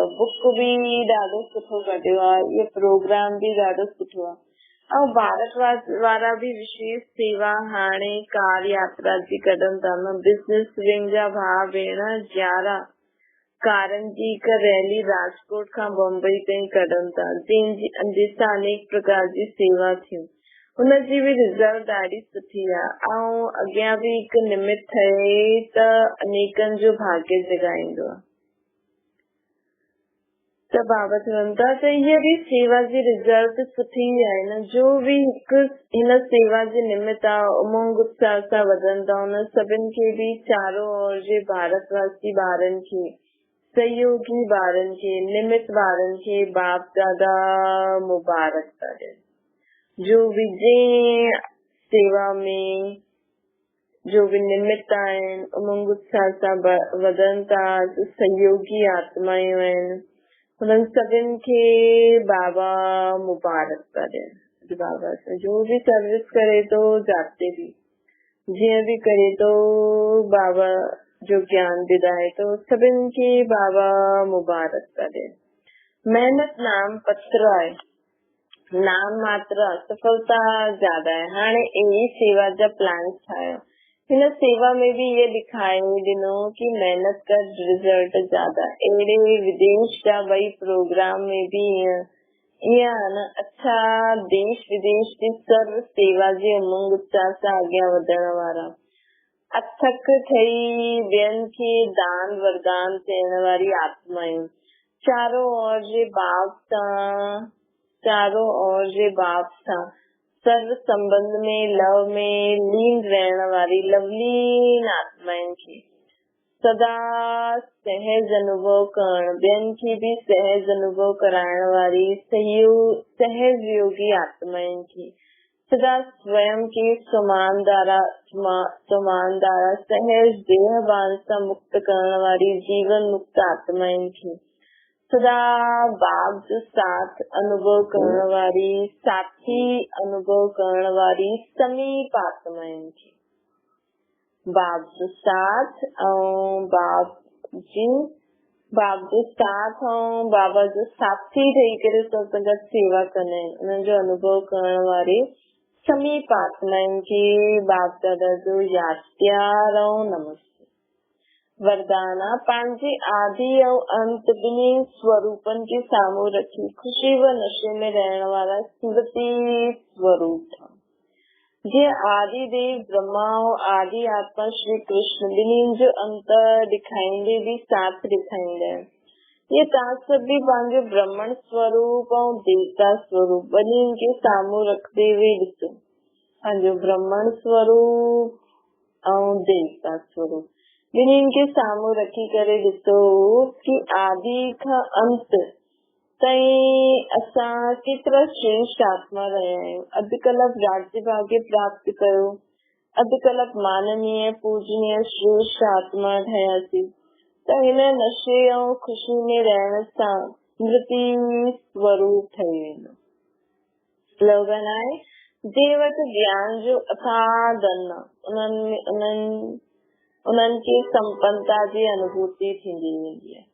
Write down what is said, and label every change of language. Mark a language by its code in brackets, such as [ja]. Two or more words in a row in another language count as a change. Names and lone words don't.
[sd] बुक बि ॾाढो सुठो कढियो आहे, इहो प्रोग्राम बि ॾाढो सुठो आहे। ऐं भारत वारा बि विशेष सेवा हाणे कार यात्रा जी कढनि था न। बिज़नेस विंग जा भाउ भेण 11 कारनि जी हिकु रैली राजकोट खां बम्बई ताईं कढनि था, जंहिंसां अनेक प्रकार जी सेवा थियूं। हुनजी बि रिज़ल्ट ॾाढी सुठी आहे ऐं अॻियां बि हिकु निमित्त ठहे त अनेकनि जो भाग्य जगाईंदो आहे। त बाबा चवनि था त हीअ बि सेवा जी रिज़ल्ट सुठी आहे न। जो बि हिकु हिन सेवा जे निमित्त आहे उमंग उत्साह सां वधनि था, उन सभिनि खे बि चारों ओर जे भारतवासी ॿारनि खे, सहयोगी ॿारनि खे, निमित्त ॿारनि खे बाप दादा मुबारक करे। जो बि जंहिं सेवा में जो बि निमित्त आहिनि उमंग उत्साह सां वधनि था, सहयोगी आत्मायूं आहिनि, हुननि सभिनि खे बाबा मुबारक करे। बाबा जो बि सर्विस करे थो जाते बि, जीअं बि करे थो, बाबा जो ज्ञान ॿुधाए थो, सभिनि खे बाबा मुबारक करे। मेहनत नाम पत्र आहे, नाम मात्र, [hi] सफलता ज्यादा है। [sd] हाणे अहिड़ी सेवा जा प्लान ठाहियो। [hi] हिन सेवा में भी ये दिखाई ॾिनो कि मेहनत का रिजल्ट ज्यादा। [sd] अहिड़े विदेश जा ॿई प्रोग्राम [hi] में भी [sd] ईअं आहे न। अच्छा, देश विदेश जी सर्व सेवा जे उमंग उत्साह सां अॻियां वधण वारा, अथक ठही ॿियनि खे दान वरदान थियण वारी आत्मायूं, चारों ओर जे बाप सां सर्व संबंध में लव में लीन रहण वारी लवलीन आत्माउनि खे सदा सहज अनुभव करण, ॿियनि खे भी सहज अनुभव कराइण वारी सहज योगी आत्माउनि खे सदा स्वयं के समानदारा सहज देहभान सां मुक्त करण वारी जीवन मुक्त आत्माउनि खे सदा बाप जो साथ अनुभव करण वारी, साथी अनुभव करण वारी समीप आत्माउनि खे बाप जो साथ ऐं बाप जी बाप जो साथ हों, बाबा जो साथी ठही करे सत्संगत सेवा कने, उन्हनि जो अनुभव करण वारी समीप आत्माउनि खे बाप दादा जो यादि प्यार ऐं नमस्ते। वरदाना पंहिंजे आदि ऐं अंत ॿिन्ही स्वरूपनि खे साम्हूं रखी ख़ुशी व नशे में रहण वारा स्मृति स्वरूप था। जे आदि देव ब्रह्मा और आदि आत्मा श्री कृष्ण ॿिन्हिनि जो अंतर ॾेखारींदे भी साथ ॾेखारींदा आहिनि। ये तव्हां सभु भी पंहिंजो ब्रह्मण स्वरूप ऐं देवता स्वरूप ॿिन्हिनि खे साम्हूं रखंदे हुए ॾिसो। पंहिंजो ब्रह्मण स्वरूप ऐं देवता स्वरूप ॿिन्हिनि खे साम्हूं रखी करे ॾिसो कि आदि खां अंत ताईं असां केतिरा श्रेष्ठ आत्मा रहिया आहियूं। अधु कलाक राज्य भाग्य प्राप्त कयो, अधु कलाक माननीय पूजनीय श्रेष्ठ आत्मा ठहियासीं त हिन नशे ऐं ख़ुशी में रहण सां स्मृति स्वरूप ठही वेंदो। स्लोगन आहे, जे वटि ज्ञान जो अथाह धन उन्हनि खे संपन्नता जी अनुभूति थींदी वेंदी आहे।